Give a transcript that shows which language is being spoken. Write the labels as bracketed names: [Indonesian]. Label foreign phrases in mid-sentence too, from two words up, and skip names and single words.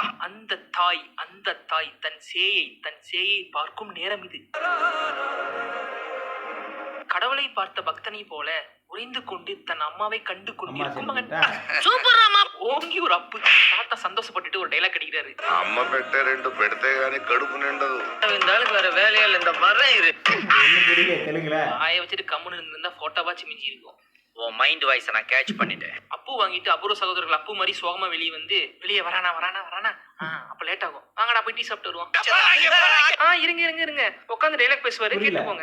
[Tamil] அந்த தாய் தன் சேயை பார்க்கும் நேரம் இது. கடவுளை பார்த்த பக்தனை போல உறைந்து கொண்டு தன் அம்மாவை கண்டு கொண்டிருக்கும் மகன். சூப்பர் அம்மா. ஓங்கி ஒரு அப்பு. தாத்தா சந்தோஷப்பட்டுட்டு ஒரு டைலாக் அடிக்கிறாரு. [Telugu] అమ్మ పెట్టే 2 పెడితే గానీ కడుపు నిండదు. [Tamil] இந்த ஆளுக்கு வேற வேலையா இல்ல, இந்த வரேன் இரு. என்ன புரியல தெலுங்குல. ஆய வச்சுட்டு கம்முன்னு இருந்தா போட்டோவாச்சு மிஞ்சி இருக்கும். உன் [English] mind voice [Tamil] நான் கேட்ச் பண்ணிட்டேன். அப்பு வாங்கிட்டு அபூர்வ சகோதரர்கள் அப்பு மாதிரி சோகமா வெளியே வந்து வெளியே வரானா அப்ப லேட் ஆகும். வாங்கடா போய் டீ சாப்பிட்டு வருவோம். இருங்க உட்காந்து டைலாக் பேசுவாரு, கேட்டு போங்க.